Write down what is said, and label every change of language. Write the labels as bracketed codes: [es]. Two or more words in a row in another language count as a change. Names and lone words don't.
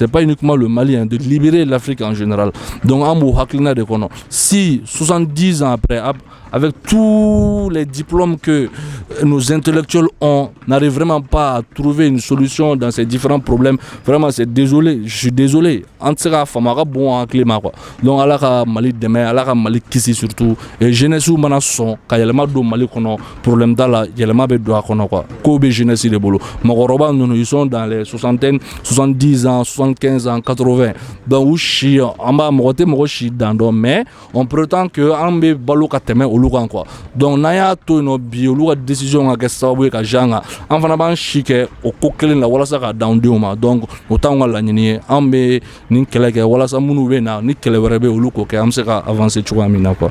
[fr] C'est pas uniquement le Mali, de libérer l'Afrique en général. Donc si 70 ans après, avec tous les diplômes que nos intellectuels ont, n'arrive vraiment pas à trouver une solution dans ces différents problèmes, vraiment je suis désolé. En tout cas, bon climat quoi. [bm] Donc ala Mali demain, ala Mali kisi [fr] surtout et jeunesse [bm] mana son ka yelema do Mali kono problème dala yelema be do kono quoi. Ko be jeunesse de bolo. [fr] Magoroba nous sont dans les 60 soixantaine, 70 ans, 75 ans, 80. [bm] Donc u si an b'a mɔgɔ tɛ mɔgɔ si dan dɔn [fr] mais on prétend que [bm] an bɛ balo ka tɛmɛ olu kan quoi. Donc n'an y'a to yen nɔ bi olu ka décision ka kɛ sababu ye ka jan kan an fana b'an si kɛ o ko kelen la walasa ka d'an denw ma. Donc o t'anw ka laɲini ye an bɛ nin kɛlɛ kɛ walasa minnu bɛ na ni kɛlɛ wɛrɛ bɛ olu k'o kɛ an bɛ se ka avancer cogoya min na quoi.